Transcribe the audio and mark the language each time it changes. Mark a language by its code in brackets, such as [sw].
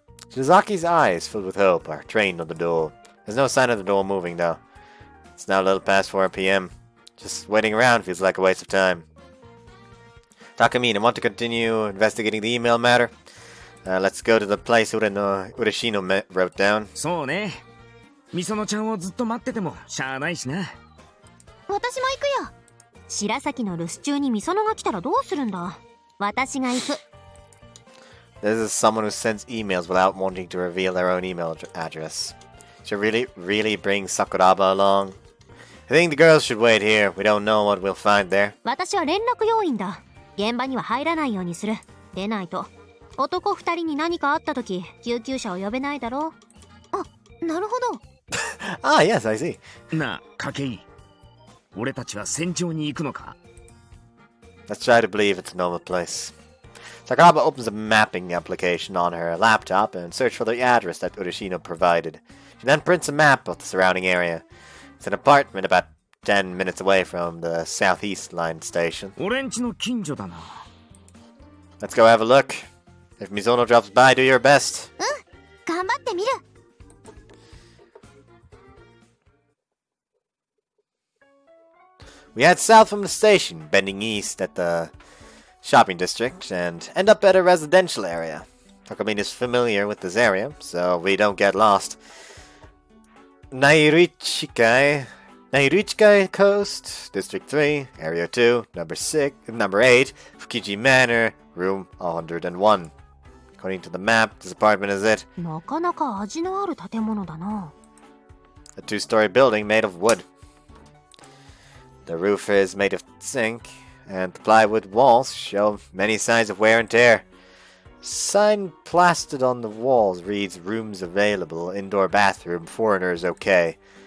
[en] Shizaki's eyes, filled with hope, are trained on the door. There's no sign of the door moving, though. It's now a little past 4 p.m. Just waiting around feels like a waste of time. Takamine, want to continue investigating the email matter? Let's go to the place Urashino wrote down. [ja] そうね。みそのちゃんをずっと待っててもしゃあないしな。私も行くよ。白崎の留守中にみそのが来たらどうするんだ。私が行く。 [en] This is someone who sends emails without wanting to reveal their own email address. Should really bring Sakuraba along? I think the girls should wait here. We don't know what we'll find there. [ja] 私は連絡要員だ。現場には入らないようにする。出ないと男二人に何かあった時救急車を呼べないだろう。あ、なるほど。 [en] Ah, yes, I see. [ja] なあ、筧。俺たちは戦場に行くのか？ [en] Let's try to believe it's a normal place. Sakuraba opens a mapping application on her laptop and searches for the address that Urashino provided. She then prints a map of the surrounding area. It's an apartment about 10 minutes away from the Southeast Line station. [ja] 俺んちの近所だな。 [en] Let's go have a look. If Mizono drops by, do your best. [ja] 頑張ってみる。 [en] We head south from the station, bending east at the shopping district, and end up at a residential area. Takamine is familiar with this area, so we don't get lost. Nairuchikai Coast, District 3, Area 2, Number 8, Fukiji Manor, Room 101. According to the map, this apartment is it. [ja] なかなか味のある建物だな。 [en] A two-story building made of wood. The roof is made of zinc, and the plywood walls show many signs of wear and tear. Sign plastered on the walls reads rooms available, indoor bathroom, foreigners okay.